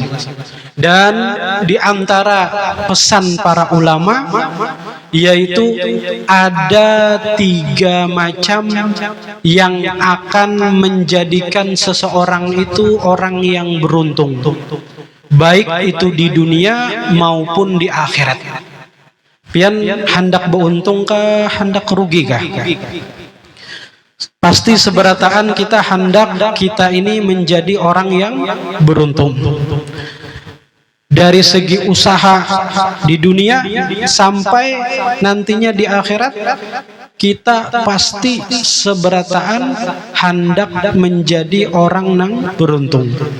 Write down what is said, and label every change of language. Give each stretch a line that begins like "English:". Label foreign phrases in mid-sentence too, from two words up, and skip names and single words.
Indonesian: Dan di antara pesan para ulama yaitu ada 3 macam yang akan menjadikan seseorang itu orang yang beruntung, baik itu di dunia maupun di akhirat.
Banjar: Pian hendak beruntung kah, hendak rugi kah? Pasti seberataan kita hendak kita ini menjadi orang yang beruntung.
Indonesian: Dari segi usaha di dunia sampai nantinya di akhirat, kita pasti seberataan hendak menjadi orang yang beruntung.